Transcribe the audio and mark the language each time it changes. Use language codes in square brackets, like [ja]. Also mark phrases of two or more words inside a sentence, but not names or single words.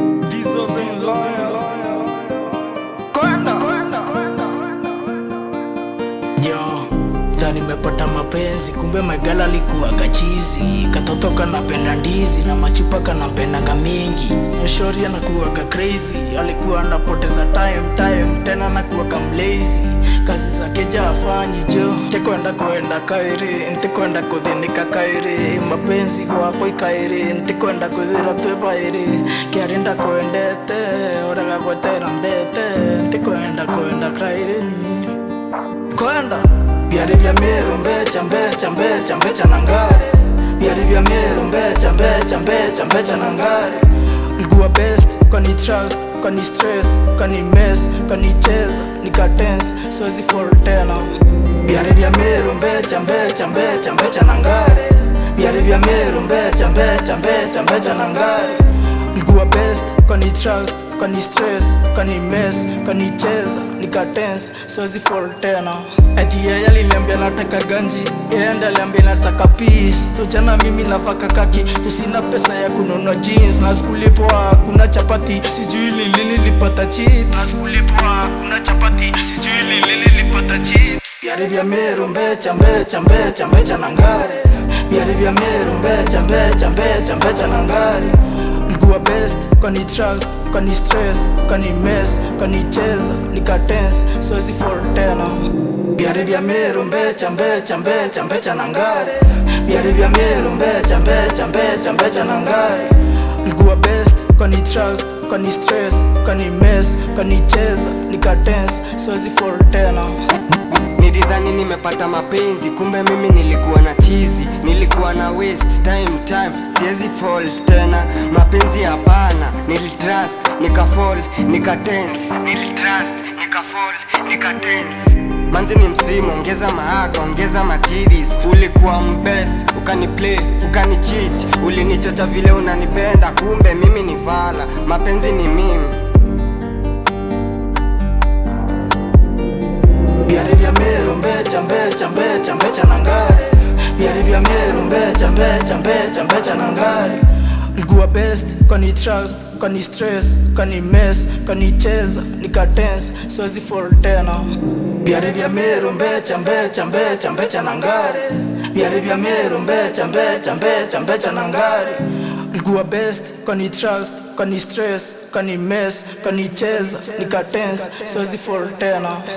[en] This wasn't loyal. [sw] Kwenda. Yo, dha nimepata mapenzi, kumbe [en] my girl [sw] alikuwaga chizi. Katoto kanapenda ndizi na machupa kanapendaga mingi. Shori anakuwaga crazy, alikuwa anapoteza time, time, tena anakuwaga mlazy. [mer] Kazi zake ja hafanyi jo, ntikwenda kwenda kairi, ntikwenda kudhinika kairi. Mapenzi kwako ikairi, ntikwenda kuthira twe bairi. Kiarinda kwendete, oraga gwetera mbete, ntikwenda kwenda kairi ni. Kwenda. Byari bya Meru, mbecha, mbecha, mbecha, mbecha na ngare. Byari bya Meru, mbecha, mbecha, mbecha, mbecha na ngare. [sw] Likuwa best, kani trust, kani stress, kani mess, kani cheza, nika tense, siwezi fall tena. [mer] Byari bya Meru, mbecha, mbecha, mbecha, mbecha na ngare. Byari bya Meru, mbecha, mbecha, mbecha, mbecha na ngare. [sw] Likuwa best, kani trust, kani stress, kani mess, kani cheza, nika tense, siwezi fall tena. Eti yeye aliniambia nataka ganji, yeye ndiye aliambia nataka peace. Tu jana mimi navaka kaki, tu sina pesa ya kununua jeans, na sikulipo hakuna chapati, sijui ni lini nilipata chip. Na sikulipo hakuna chapati, sijui ni lini nilipata chip. [mer] Byari bya Meru, mbecha, mbecha, mbecha, mbecha na ngare. Byari bya Meru, mbecha, mbecha, mbecha, mbecha na ngare. [sw] Likuwa best, kani trust, kani stress, kani mess, kani cheza, nika tense, siwezi fall tena. [mer] Byari bya Meru, mbecha, mbecha, mbecha, mbecha na ngare. Byari bya Meru, mbecha, mbecha, mbecha, mbecha na ngare. [sw] Likuwa best, kani trust, kani stress, kani mess, kani cheza, nika tense, siwezi fall tena. Nilidhani nimepata mapenzi, kumbe mimi nilikuwa na chizi. Nilikuwa na [en] waste time, [sw] time, siwezi fall tena. Mapenzi hapana, nilitrust, nika fall, nika tense. Nilitrust, nika fall, nika tense. Manzi ni mslimu, ongeza maaga, ongeza matidis. Ulikuwa mbest, ukani play, ukani cheat. Ulinichocha vile unanipenda, kumbe mimi ni fala. Mapenzi ni mimi. [mer] Byari bya Meru, mbecha, mbecha, mbecha, mbecha na ngare. Byari bya Meru, mbecha, mbecha, mbecha, mbecha na ngare. [sw] Likuwa best, kani trust, kani stress, kani mess, kani cheza, nika tense, siwezi fall tena. [mer] Byari bya Meru, mbecha, mbecha, mbecha, mbecha na ngare. Byari bya Meru, mbecha, mbecha, mbecha, mbecha na ngare. [sw] Likuwa best, kani trust, kani stress, kani mess, kani cheza, nika tense, siwezi fall tena.